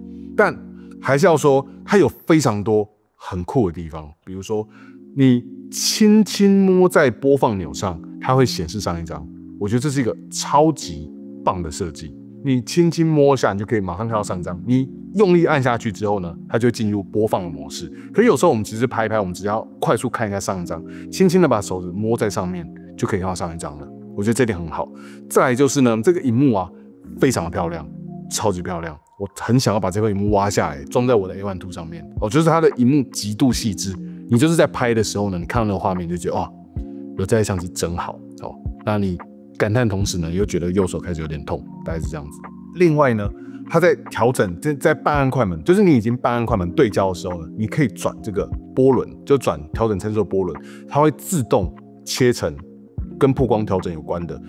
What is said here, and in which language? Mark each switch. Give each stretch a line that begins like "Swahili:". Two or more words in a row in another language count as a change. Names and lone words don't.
Chinese: 但還是要說，它有非常多很酷的地方，比如說你輕輕摸在播放鈕上，它會顯示上一張。我覺得這是一個超級棒的設計。你輕輕摸一下，你就可以馬上看到上一張。你用力按下去之後呢，它就會進入播放的模式。可是有時候我們只是拍一拍，我們只要快速看一下上一張，輕輕的把手指摸在上面，就可以看到上一張了。我覺得這點很好。再來就是呢，這個熒幕啊，非常的漂亮，超級漂亮。我很想要把這塊熒幕挖下來，裝在我的 A1 II 上面。就是它的熒幕極度細緻。你就是在拍的時候呢，你看到那個畫面就覺得哇，有這台相机真好那你感嘆同時呢，又覺得右手開始有點痛，大概是這樣子。另外呢，它在調整在半按快門，就是你已經半按快门對焦的時候呢，你可以轉這個波輪，就轉調整參數的波輪，它會自動切成跟曝光調整有關的。